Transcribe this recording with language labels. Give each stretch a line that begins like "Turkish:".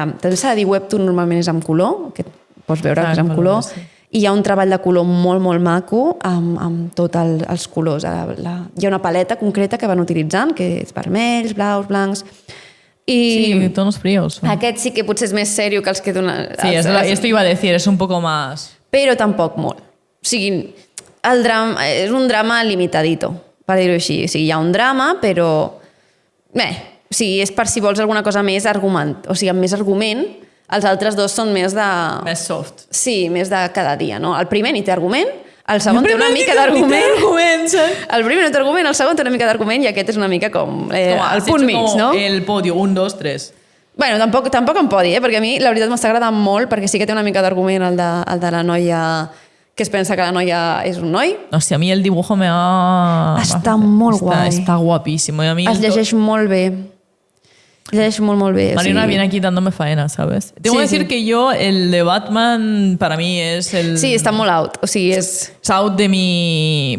Catalan: També s'ha de dir webtoon normalment és amb color, que pots veure que és amb color, sí. I hi ha un treball de color molt, molt maco amb tots els colors. Hi ha una paleta concreta que van utilitzant, que és vermells, blaus, blancs...
Spanish: Sí, tonos fríos.
Catalan: Aquest sí que potser és més sèrio que els que donen...
Spanish: Sí, esto iba a decir, es un poco más...
Catalan: Però tampoc molt. O sigui, el drama és un drama limitadito, per dir-ho així. O sigui, hi ha un drama, però... o sigui, és per si vols alguna cosa més argument. O sigui, amb més argument, els altres dos són més de... Més soft. Sí, més de cada dia, no? El primer ni té argument, el segon té una mica d'argument. El primer no té argument, el segon té una mica d'argument i aquest és una mica com el punt mig, no? El podio, 1, 2, 3. Bueno, tampoc em podi, perquè a mi la veritat m'està agradant molt perquè sí que té una mica d'argument el de la noia que es pensa que la noia és un noi.
Spanish: Hòstia, a mi el dibujo me ha...
Catalan: Està molt guai. Està guapísimo. I a mi es llegeix molt bé. Llegeix molt, molt bé.
Spanish: Marina viene aquí dándome faena, ¿sabes? Tengo que decir que yo, el de Batman, para mí es el... Sí, está muy out.
Catalan: O sigui, és...
Spanish: Es out de mi...